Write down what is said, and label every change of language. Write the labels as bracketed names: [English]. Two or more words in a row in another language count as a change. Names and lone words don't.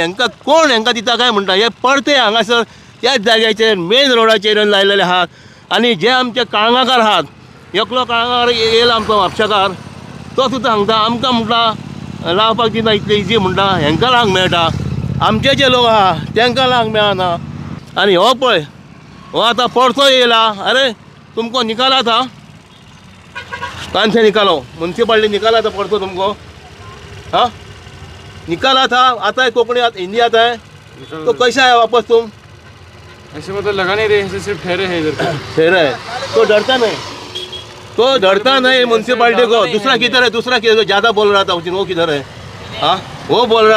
[Konkani] हांकां कोण हांकां दिता काय म्हणटा हे परते हांगासर त्याच जाग्याचेर मेन रोडाचेर येवन लायलेले आहात आनी जे आमचे काळंगाकार आहात एकलो काळंगाकार येयला आमचो म्हापशाकार तो सुद्दां सांगता आमकां म्हणटा लावपाक दिना इतलें इजी म्हणटा हांकां लावंक मेळटा आमचे जे लोक आहा तांकां लावंक मेळना आनी हो पळय हो आतां परतो येयला [Hindi] अरे तुमको निकाला था [Konkani] कौन से निकालो म्युनिसिपालिटी निकाला था परतो [Hindi] तुमको हाँ निकाला था आता है कोकणी हिंदी आता है तो कैसा है वापस तुम ऐसे मतलब लगा नहीं रहे ऐसे सिर्फ ठहरे हैं इधर ठहरा है तो डरता नहीं म्युनिसिपालिटी को दूसरा किधर है दूसरा किधर ज़्यादा बोल रहा था उस दिन वो किधर है हाँ वो बोल रहा